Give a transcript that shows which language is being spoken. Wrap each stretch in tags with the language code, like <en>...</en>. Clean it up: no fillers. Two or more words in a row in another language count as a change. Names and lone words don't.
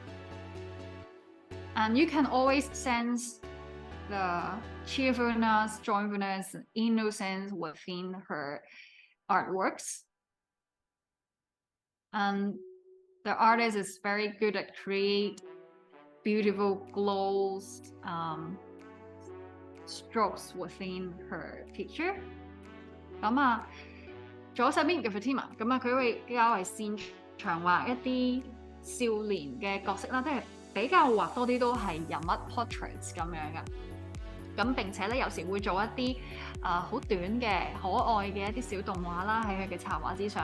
<en>And you can always sense the cheerfulness, joyfulness, innocence within her artworks. And the artist is very good at create beautiful glows, strokes within her picture.</en> <yue>咁啊，左手邊嘅 Fatima， 咁啊佢會較為擅長畫一啲少年嘅角色啦，即係比較畫多啲都係人物 portraits 咁樣嘅。咁並且咧有時會做一啲好短嘅可愛嘅一啲小動畫啦，喺佢嘅插畫之上。</yue>